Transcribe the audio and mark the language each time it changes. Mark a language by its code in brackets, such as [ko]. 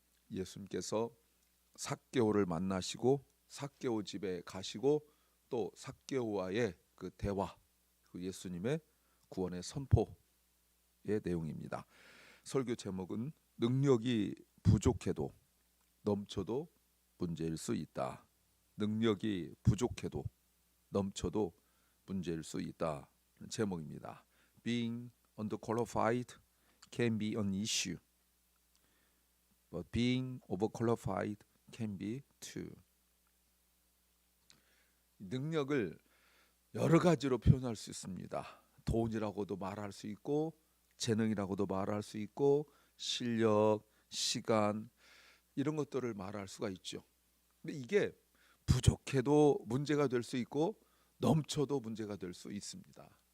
[ko] 예수님께서 삭개오를 만나시고 삭개오 집에 가시고 또 삭개오와의 그 대화, 그 예수님의 구원의 선포의 내용입니다. 설교 제목은 능력이 부족해도 넘쳐도 문제일 수 있다. 능력이 부족해도 넘쳐도 문제일 수 있다. 제목입니다. [en] Being underqualified can be an issue, but being overqualified can be too. [ko] 능력을 여러 가지로 표현할 수 있습니다. 돈이라고도 말할 수 있고, 재능이라고도 말할 수 있고, 실력, 시간 이런 것들을 말할 수가 있죠. 근데 이게 부족해도 문제가 될 수 있고 넘쳐도 문제가 될 수 있습니다.